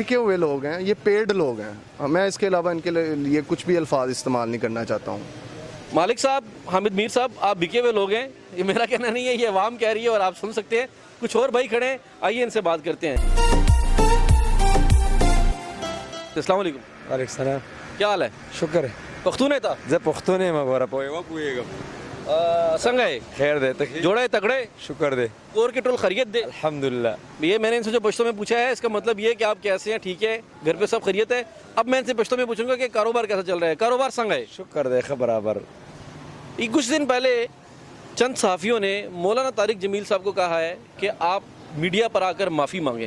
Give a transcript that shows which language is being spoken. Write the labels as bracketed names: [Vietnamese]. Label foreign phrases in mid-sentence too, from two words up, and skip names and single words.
[Urdu] بکے ہوئے لوگ ہیں, یہ پیڈ لوگ ہیں. میں اس کے علاوہ ان کے لیے کچھ بھی الفاظ استعمال نہیں کرنا چاہتا ہوں. مالک صاحب, حامد میر صاحب, آپ بکے ہوئے لوگ ہیں, یہ میرا کہنا نہیں ہے, یہ عوام کہہ رہی ہے اور آپ سن سکتے ہیں. کچھ اور بھائی کھڑے ہیں, آئیے ان سے بات کرتے ہیں. [Arabic] السلام علیکم. وعلیکم السلام. [Urdu] کیا حال ہے؟ شکر ہے. [Pashto] پختون ہے تا زه پښتون یم غوړه پوهه پوهیږم. څنګه ہے؟ خیر دی ته جوڑے تگڑے شکر دی کور کے ٹول خیریت دے؟ الحمدللہ. [Urdu] یہ میں نے ان سے جو پشتوں میں پوچھا ہے اس کا مطلب یہ کہ آپ کیسے ہیں, ٹھیک ہے, گھر پہ سب خیریت ہے. اب میں ان سے پشتوں میں پوچھوں گا کہ کاروبار کیسا چل رہا ہے, کاروبار سنگ ہے؟ [Pashto] شکر دی ښه برابر. [Urdu] یہ کچھ دن پہلے چند صحافیوں نے مولانا طارق جمیل صاحب کو کہا ہے کہ آپ میڈیا پر آ کر معافی مانگیں.